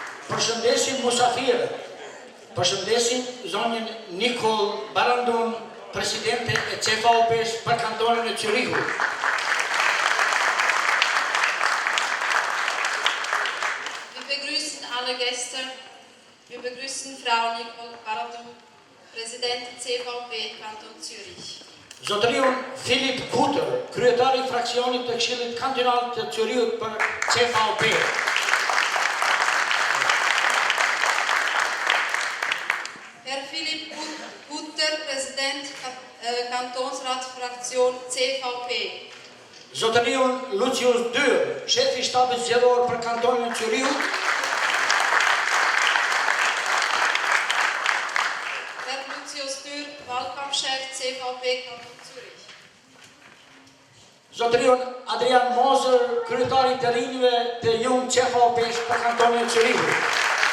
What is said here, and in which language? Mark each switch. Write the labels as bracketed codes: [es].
[sq] Përshëndesim musafirët, përshëndesim zonjën Nikol Barandun, presidente e CVP-s për kantonin e Zürichut. [de] Wir begrüßen alle Gäste. Wir begrüßen Frau Nikol Barandun, Präsidentin CVP Kanton Zürich. [sq] Zotëriun Filip Kutër, kryetari i fraksionit të Këshillit Kantonal të Zürichut për CVP. [de] Herr Philipp Kutter, Präsident Kantonsratsfraktion CVP. [sq] Zotëriun Lucius Dyr, shefi i shtabit zgjedhor për kantonin e Zürichut. [de] Herr Lucius Dyr, Wahlkampfchef CVP Kanton Zürich. [sq] Zotëriun Adrian Moser, kryetari të rinjve të Jung CVP-s për kantonin e Zürichut.